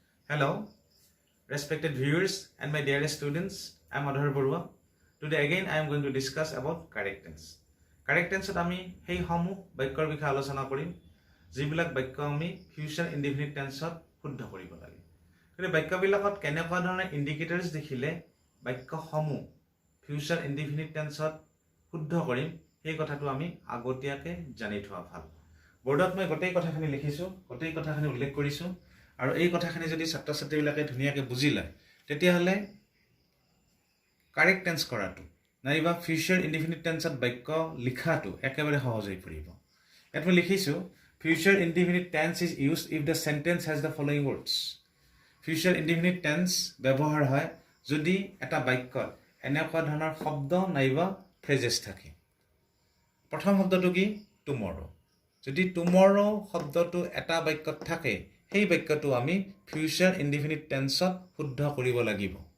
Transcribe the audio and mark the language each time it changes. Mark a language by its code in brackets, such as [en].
[en] Hello, respected viewers and my dearest students. I am Adhar Barua. Today again I am going to discuss about correct tense. [as] Correct tense আমি সেই সমূহ বাক্যৰ বিষয়ে আলোচনা কৰিম যিবিলাক বাক্য আমি ফিউচাৰ ইনডিফিনিট টেন্সত শুদ্ধ কৰিব লাগে। কিন্তু বাক্যবিলাকত কেনেকুৱা ধৰণৰ ইন্ডিকেটৰ্স দেখিলে বাক্যসমূহ ফিউচাৰ ইনডিফিনিট টেন্সত শুদ্ধ কৰিম সেই কথাটো আমি আগতীয়াকৈ জানি থোৱা ভাল। বৰ্ডত মই গোটেই কথাখিনি লিখিছো, গোটেই কথাখিনি উল্লেখ কৰিছো আৰু এই কথাখিনি যদি ছাত্ৰ ছাত্ৰীবিলাকে ধুনীয়াকৈ বুজি লয় তেতিয়াহ'লে কাৰেক্ট টেন্স কৰাটো নাইবা ফিউচাৰ ইনডিফিনিট টেন্সত বাক্য লিখাটো একেবাৰে সহজ হৈ পৰিব। [en] ইয়াত মই লিখিছো future indefinite tense is used if the sentence has the following words. [as] Future indefinite tense ব্যৱহাৰ হয় যদি এটা বাক্যত এনেকুৱা ধৰণৰ শব্দ নাইবা ফ্ৰেজেছ থাকে। প্ৰথম শব্দটো কি? টুমৰো। যদি টুমৰো শব্দটো এটা বাক্যত থাকে সেই বাক্যটো আমি ফিউচাৰ ইনডিফিনিট টেন্সত শুদ্ধ কৰিব লাগিব।